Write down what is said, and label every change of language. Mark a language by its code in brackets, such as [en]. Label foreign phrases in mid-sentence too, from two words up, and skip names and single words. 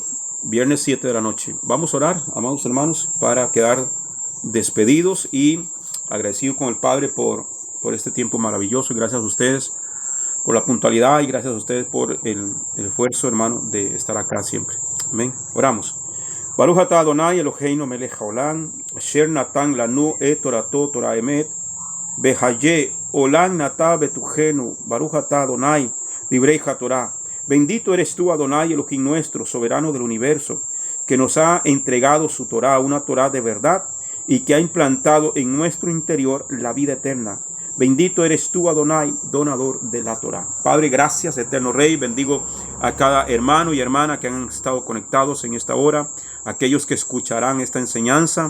[es] Viernes 7 de la noche. Vamos a orar, amados hermanos, para quedar despedidos y agradecido con el Padre por este tiempo maravilloso. Y gracias a ustedes por la puntualidad y gracias a ustedes por el esfuerzo, hermano, de estar acá siempre. Amén. Oramos. [he] ברוך אתה אדוני אלוהינו מלך העולם, אשר נתן לנו את תורתו תורה אמת, בחיי עולם נטע בתוכנו, ברוך אתה אדוני ליברי התורה. [es] Bendito eres tú, [he] אדוני אלוהים [es] nuestro, soberano del universo, que nos ha entregado su Torah, una Torah de verdad, y que ha implantado en nuestro interior la vida eterna. Bendito eres tú, Adonai, donador de la Torah. Padre, gracias, eterno Rey. Bendigo a cada hermano y hermana que han estado conectados en esta hora, aquellos que escucharán esta enseñanza.